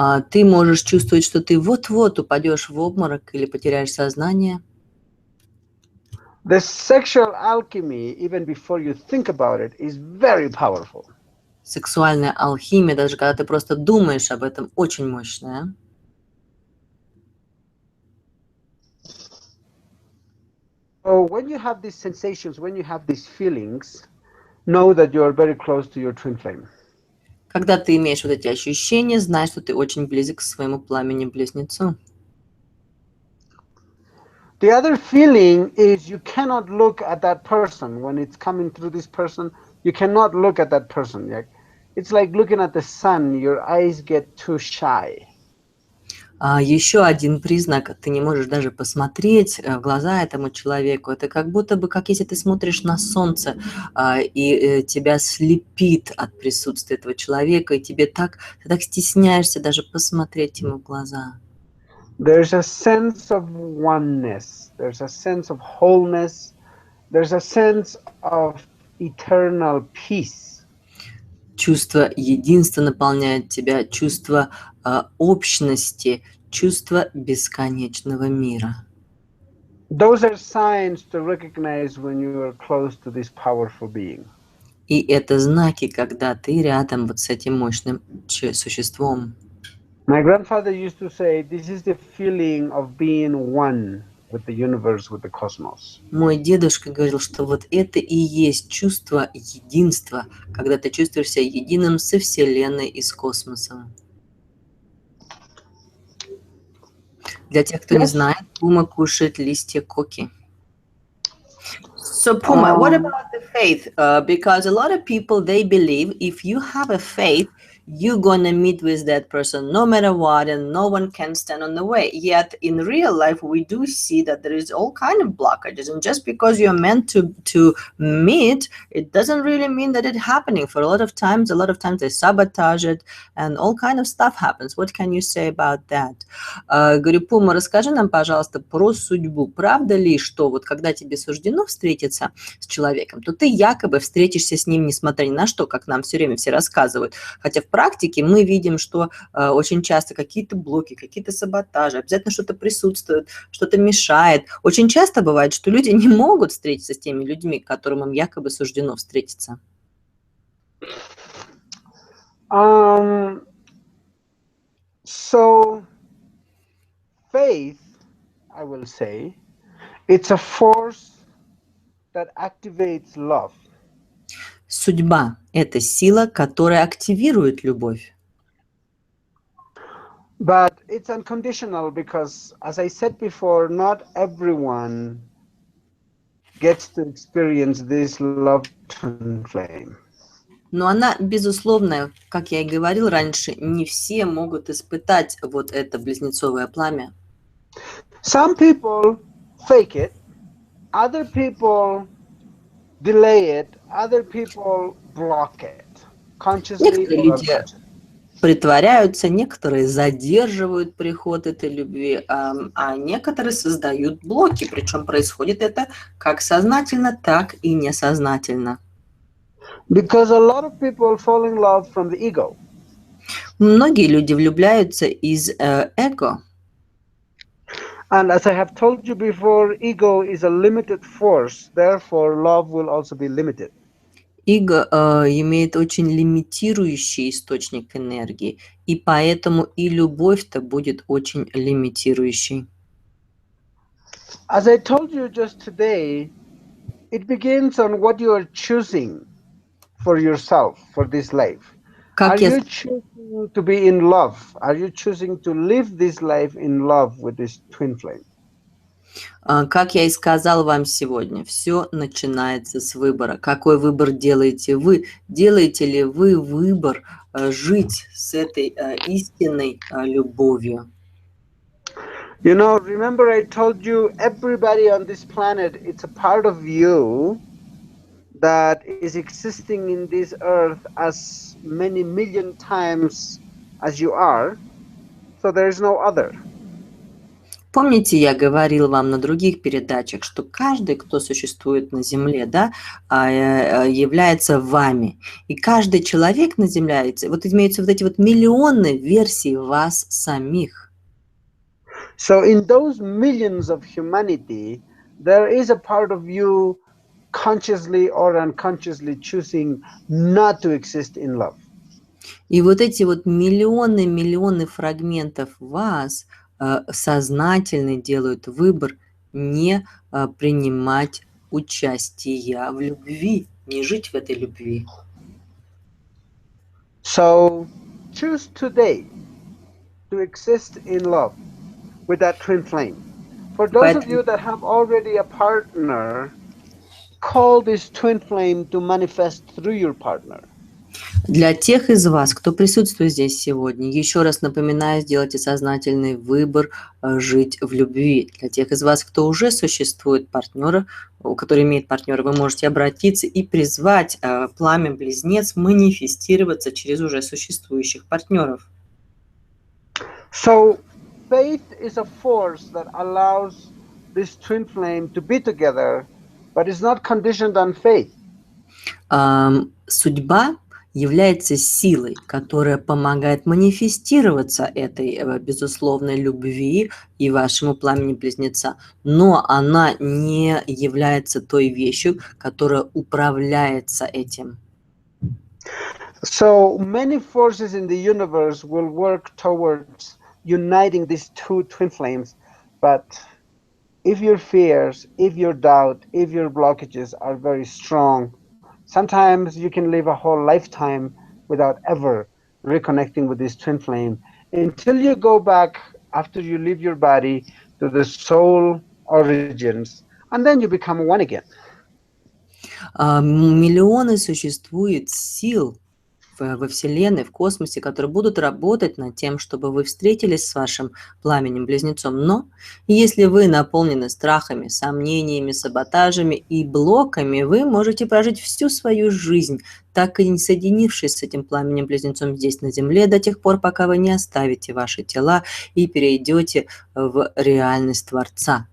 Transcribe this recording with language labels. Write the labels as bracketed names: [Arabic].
[Russian] Ты можешь чувствовать, что ты вот-вот упадешь в обморок или потеряешь сознание. [English] The sexual alchemy, even before you think about it, is very powerful. [Russian] Сексуальная алхимия, даже когда ты просто думаешь об этом, очень мощная. [English] So when you have these sensations, when you have these feelings, know that you are very close to your twin flame. [Russian] Когда ты имеешь вот эти ощущения, знай, что ты очень близок к своему пламени-близнецу. [English] The other feeling is you cannot look at that person. When it's coming through this person, you cannot look at that person. It's like looking at the sun, your eyes get too shy. [Russian] Еще один признак, ты не можешь даже посмотреть в глаза этому человеку. Это как будто бы, как если ты смотришь на солнце, и тебя слепит от присутствия этого человека, и ты так стесняешься даже посмотреть ему в глаза. [English] There's a sense of oneness. There's a sense of wholeness. There's a sense of eternal peace. [Russian] Чувство единства наполняет тебя, чувство общности, чувство бесконечного мира. [English] Those are signs to recognize when you are close to this powerful being. [Russian] И это знаки, когда ты рядом вот с этим мощным существом. [English] My grandfather used to say, this is the feeling of being one with the universe, with the cosmos. [Russian] Мой дедушка говорил, что вот это и есть чувство единства, когда ты чувствуешь себя единым со Вселенной и с космосом. Для тех, кто не знает, Пума кушает листья коки. [English] So Puma, what about the faith? Because a lot of people, they believe if you have a faith, you're gonna meet with that person no matter what, and no one can stand on the way. Yet in real life, we do see that there is all kind of blockages, and just because you're meant to meet, it doesn't really mean that it's happening. For a lot of times they sabotage it, and all kind of stuff happens. What can you say about that? [Russian] Говорю, Пума, расскажи нам, пожалуйста, про судьбу. Правда ли, что вот когда тебе суждено встретиться с человеком, то ты якобы встретишься с ним, несмотря ни на что, как нам все время все рассказывают. Хотя в практике мы видим, что очень часто какие-то блоки, какие-то саботажи, обязательно что-то присутствует, что-то мешает. Очень часто бывает, что люди не могут встретиться с теми людьми, к которым им якобы суждено встретиться. [English] So faith, I will say, it's a force that activates love. [Russian] Судьба – это сила, которая активирует любовь. [English] But it's unconditional because, as I said before, not everyone gets to experience this love twin flame. [Russian] Но она, безусловно, как я и говорил раньше, не все могут испытать вот это близнецовое пламя. [English] Some people fake it, other people delay it, other people block it, consciously [Russian] люди [English] unconsciously. [Russian] притворяются, некоторые задерживают приход этой любви, а некоторые создают блоки, причем происходит это как сознательно, так и несознательно. [English] Because a lot of people fall in love from the ego. [Russian] Многие люди влюбляются из эго. [English] And as I have told you before, ego is a limited force, therefore love will also be limited. [Russian] Эго имеет очень лимитирующий источник энергии, и поэтому и любовь-то будет очень лимитирующей. [English] As I told you just today, it begins on what you are choosing for yourself, for this life. Are [Russian] Как я, [English] you choosing to be in love? Are you choosing to live this life in love with this twin flame? [Russian] как я и сказал вам сегодня, все начинается с выбора. Какой выбор делаете вы? Делаете ли вы выбор жить с этой истинной любовью? [English] You know, remember I told you everybody on this planet, it's a part of you that is existing in this earth as many million times as you are, so there is no other. [Russian] Помните, я говорил вам на других передачах, что каждый, кто существует на Земле, да, является вами. И каждый человек на Земле, вот имеются вот эти вот миллионы версий вас самих. [English] So in those millions of humanity, there is a part of you consciously or unconsciously choosing not to exist in love. [Russian] И вот эти вот миллионы фрагментов вас сознательно делают выбор не принимать участие в любви, не жить в этой любви. [English] So choose today to exist in love with that twin flame. For those of you that have already a partner, call this twin flame to manifest through your partner. [Russian] Для тех из вас, кто присутствует здесь сегодня, еще раз напоминаю, сделайте сознательный выбор жить в любви. Для тех из вас, кто уже существует партнера, который имеет партнера, вы можете обратиться и призвать пламя-близнец манифестироваться через уже существующих партнеров. [English] So faith is a force that allows this twin flame to be together, but is not conditioned on faith. [Russian] Судьба является силой, которая помогает манифестироваться этой безусловной любви и вашему пламени-близнеца. Но она не является той вещью, которая управляется этим. [English] So many forces in the universe will work towards uniting these two twin flames, but if your fears, if your doubt, if your blockages are very strong, sometimes you can live a whole lifetime without ever reconnecting with this twin flame until you go back after you leave your body to the soul origins, and then you become one again. [Russian] Миллионы существует сил во Вселенной, в космосе, которые будут работать над тем, чтобы вы встретились с вашим пламенем-близнецом. Но если вы наполнены страхами, сомнениями, саботажами и блоками, вы можете прожить всю свою жизнь, так и не соединившись с этим пламенем-близнецом здесь на Земле, до тех пор, пока вы не оставите ваши тела и перейдете в реальность Творца.